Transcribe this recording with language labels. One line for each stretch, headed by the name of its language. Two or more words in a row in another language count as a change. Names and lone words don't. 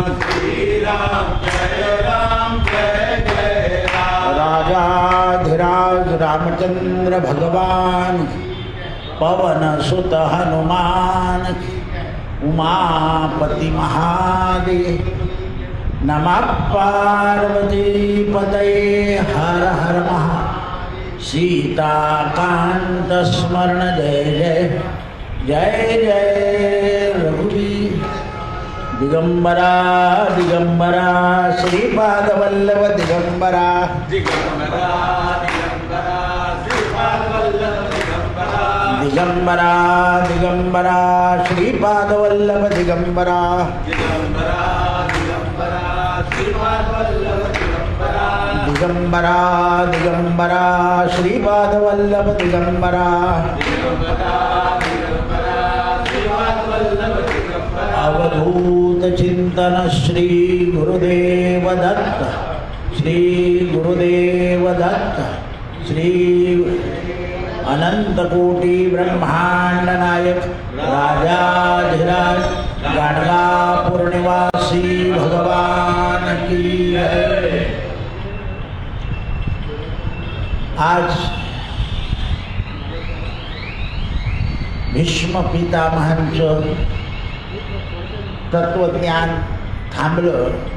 Hindi: श्री राम जय राम जय जय राम। राजाधिराज रामचंद्र भगवान, पवन सुत हनुमान, उमापति महादेव, नमः पार्वती पतये हर हर महा। सीताकांत स्मरण जय जय जय जय रघुवीर। दिगंबरा दिगंबरा श्रीपादवल्लभ दिगंबरा, दिगंबरा दिगंबरा श्रीपादवल्लभ दिगंबरा, दिगंबरा दिगंबरा श्रीपादवल्लभ दिगंबरा, दिगंबरा दिगंबरा श्रीपादवल्लभ दिगंबरा, दिगंबरा दिगंबरा श्रीपादवल्लभ दिगंबरा। दिगंबरा दिगंबरा श्रीपादवल्लभ दिगंबरा। अवधूत चिंतन श्री गुरुदेव दत्त, श्री गुरुदेव दत्त, श्री अनंत कोटी ब्रह्मांड नायक राजाधिराज गाणगापूर निवासी भगवान की जय।
Marathi: आज भीष्म पितामहांचं तत्वज्ञान थांबलं.